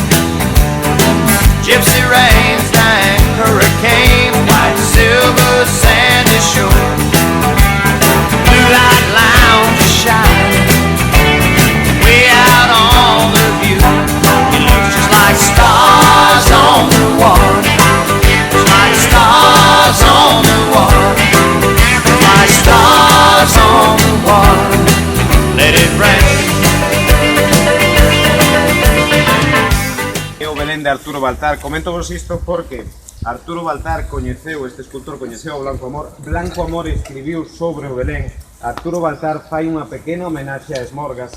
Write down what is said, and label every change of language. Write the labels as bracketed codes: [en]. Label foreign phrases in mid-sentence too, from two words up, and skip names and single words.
[en] gypsy rains and hurricanes, white silver sandy shore, blue light lounge shine way out on the view. It looks just like stars on the water, just like stars on the water, just like stars on the water. Let it rain. [gl] O Belén de Arturo Baltar. Comento vos isto porque Arturo Baltar coñeceu, este escultor coñeceu o Blanco Amor. Blanco Amor escribiu sobre o Belén. Arturo Baltar fai unha pequena homenaxe a Esmorgas.